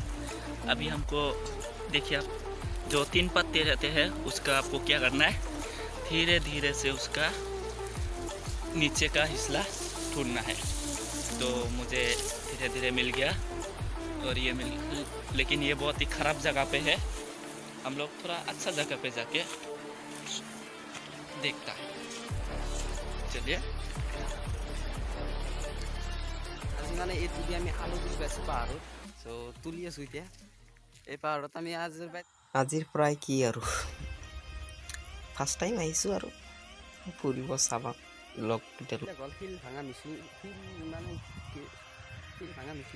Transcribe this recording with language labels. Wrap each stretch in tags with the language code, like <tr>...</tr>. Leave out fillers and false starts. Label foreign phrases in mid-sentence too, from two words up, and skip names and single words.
<hi>अभी हमको देखिए, आप जो 3 पत्ते रहते हैं उसका आपको क्या करना है, धीरे धीरे से उसका नीचे का हिस्सा ढूंढना है। तो मुझे धीरे धीरे मिल गया, और ये लेकिन ये बहुत ही ख़राब जगह पे है। हम लोग थोड़ा अच्छा जगह पे जाके देखता है। चलिए।</hi> <as>মানে এই তুলি আমি আলু তুলি আছোঁ পাহাৰত, চ' তুলি আছোঁ এতিয়া এই পাহাৰত আমি আজিৰ প্ৰায় কি আৰু</as> <en>first time</en> <as>আহিছোঁ আৰু ফুৰিব চাব লগ হ'ল শিল ভাঙা মেচিন, শিল মানে শিল ভাঙা মেচিন।</as>